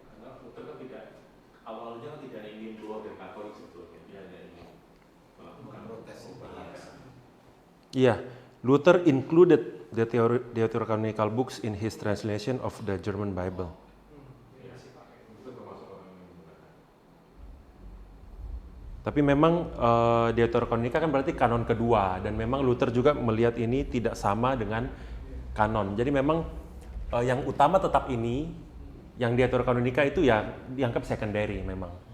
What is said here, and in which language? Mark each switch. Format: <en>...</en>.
<id>Karena Luther kan awalnya tidak ingin keluar dari Katolik sebetulnya, dia hanya ingin melakukan protes.</id> <en>Iya, Luther included the Deuterocanonical books in his translation of the German Bible.</en> <id>itu termasuk orang yang menggunakan. Tapi memang Deuterokanonika kan berarti kanon kedua, dan memang Luther juga melihat ini tidak sama dengan kanon. Jadi memang yang utama tetap ini, yang Deuterokanonika itu ya dianggap secondary memang.</id>